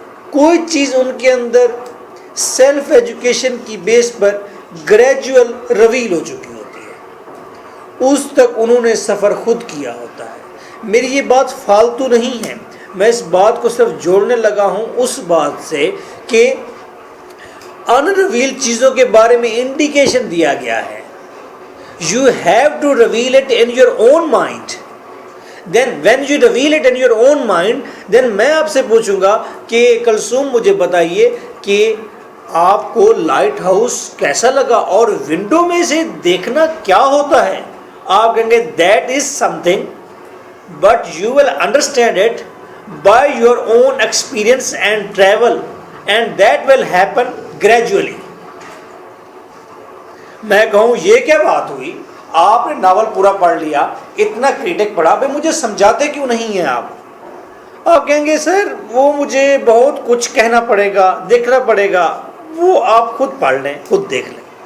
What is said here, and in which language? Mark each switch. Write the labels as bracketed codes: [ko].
[ur] کوئی چیز ان کے اندر سیلف ایجوکیشن کی بیس پر گریجول رویل ہو چکی ہوتی ہے، اس تک انہوں نے سفر خود کیا ہوتا ہے. میری یہ بات فالتو نہیں ہے، میں اس بات کو صرف جوڑنے لگا ہوں اس بات سے کہ انریویل چیزوں کے بارے میں انڈیکیشن دیا گیا ہے. [en] You have to reveal it in your own mind. Then when you reveal it in your own mind, then [ur] میں آپ سے پوچھوں گا کہ کلثوم مجھے بتائیے کہ آپ کو لائٹ ہاؤس کیسا لگا اور ونڈو میں سے دیکھنا کیا ہوتا ہے. آپ کہیں گے [en] that is something, but you will understand it by your own experience and travel, and that will happen gradually. [ur] میں کہوں یہ کیا بات ہوئی، آپ نے ناول پورا پڑھ لیا، اتنا کریٹک پڑھا، بھائی مجھے سمجھاتے کیوں نہیں ہیں آپ کہیں گے سر وہ مجھے بہت کچھ کہنا پڑے گا، دیکھنا پڑے گا. وہ آپ خود پڑھ لیں، خود دیکھ لیں.